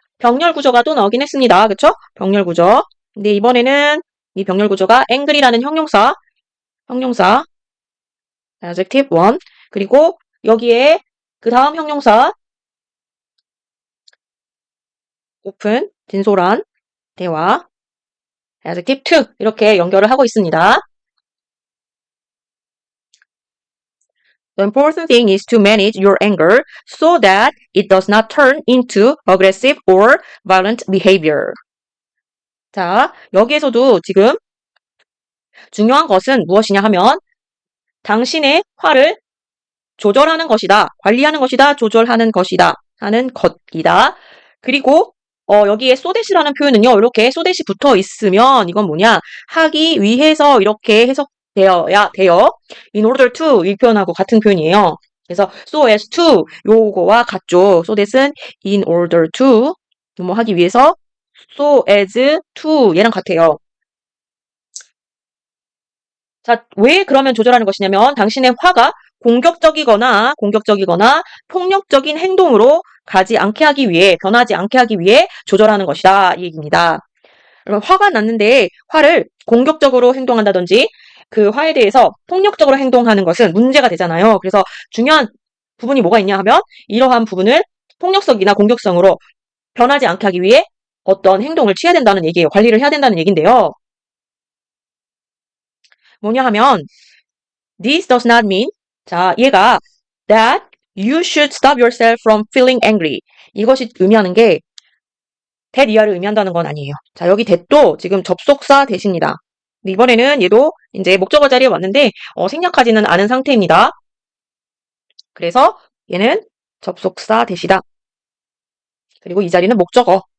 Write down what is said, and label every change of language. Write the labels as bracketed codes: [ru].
[ko] 병렬 구조가 또 나오긴 했습니다. 그쵸? 병렬 구조. 근데 이번에는 이 병렬 구조가 angry라는 형용사, adjective 1. 그리고 여기에 그 다음 형용사, open, 진솔한, 대화, adjective 2. 이렇게 연결을 하고 있습니다. [en] The important thing is to manage your anger so that it does not turn into aggressive or violent behavior. [ko] 자, 여기에서도 지금 중요한 것은 무엇이냐 하면 당신의 화를 조절하는 것이다. 관리하는 것이다. 조절하는 것이다. 하는 것이다. 그리고 여기에 so that이라는 표현은요. 이렇게 so that이 붙어 있으면 이건 뭐냐? 하기 위해서 이렇게 해석되어야 돼요. in order to 이 표현하고 같은 표현이에요. 그래서 so as to 요거와 같죠. so that은 in order to 뭐 하기 위해서 so as to 얘랑 같아요. 자, 왜 그러면 조절하는 것이냐면 당신의 화가 공격적이거나 폭력적인 행동으로 가지 않게 하기 위해, 변하지 않게 하기 위해 조절하는 것이다. 이 얘기입니다. 그럼 화가 났는데 화를 공격적으로 행동한다든지 그 화에 대해서 폭력적으로 행동하는 것은 문제가 되잖아요. 그래서 중요한 부분이 뭐가 있냐 하면 이러한 부분을 폭력성이나 공격성으로 변하지 않게 하기 위해 어떤 행동을 취해야 된다는 얘기예요. 관리를 해야 된다는 얘기인데요. 뭐냐 하면 [en] this does not mean [ko] 자, 얘가 [en] that you should stop yourself from feeling angry. [ko] 이것이 의미하는 게 that 이하를 의미한다는 건 아니에요. 자, 여기 that도 지금 접속사 that입니다. 이번에는 얘도 이제 목적어 자리에 왔는데 생략하지는 않은 상태입니다. 그래서 얘는 접속사 that이다. 그리고 이 자리는 목적어.